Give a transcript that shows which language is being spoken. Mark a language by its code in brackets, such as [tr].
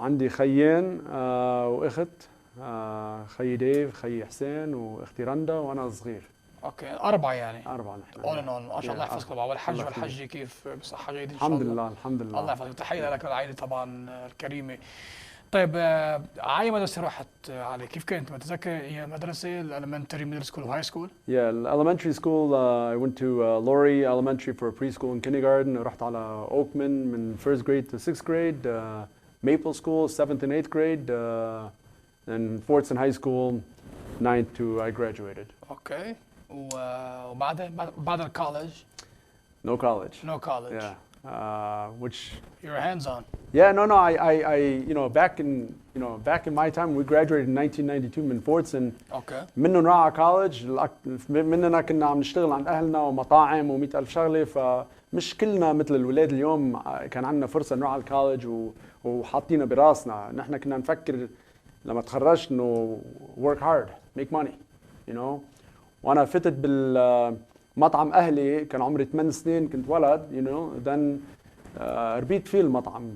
[ar] عندي خيين واخت، خي ديف، خي حسين، واختي رندا، وانا صغير. اوكي 4 يعني. 4 نحن. اول ان اول ما شاء الله يحفظكم. والحج والحجة كيف بصحة جيدة ان شاء الله؟ الحمد لله الحمد لله. الله يحفظك. تحية لك العائلة طبعا الكريمة. طيب على مدرسة رحت علي؟ كيف كانت؟ متذكر هي مدرسة الالمنتري ميدل سكول وهاي سكول؟ [en] Yeah, elementary school I went to Laurie Elementary for preschool and kindergarten. [ar] رحت على [en] Oakman [ar] من [en] first grade to 6th grade, Maple School 7th and 8th grade, and Fordson High School 9th to I graduated. [ar] اوكي. وبعد الكولج؟ [en] No college. No college. Yeah. Which you're hands on. Yeah, no, back in my time we graduated in 1992 [ar] من [en] Fordson. [ar] اوكي. منه نروح على كولج، مننا كنا عم نشتغل عند اهلنا ومطاعم و100,000 شغله، فمش كلنا مثل الولاد اليوم كان عندنا فرصه نروح على الكولج وحاطينها براسنا. نحن كنا نفكر لما تخرجت انه [en] work hard, make money, [ar] وانا فتت بالمطعم اهلي كان عمري 8 سنين، كنت ولد [en] then [ar] ربيت فيه المطعم.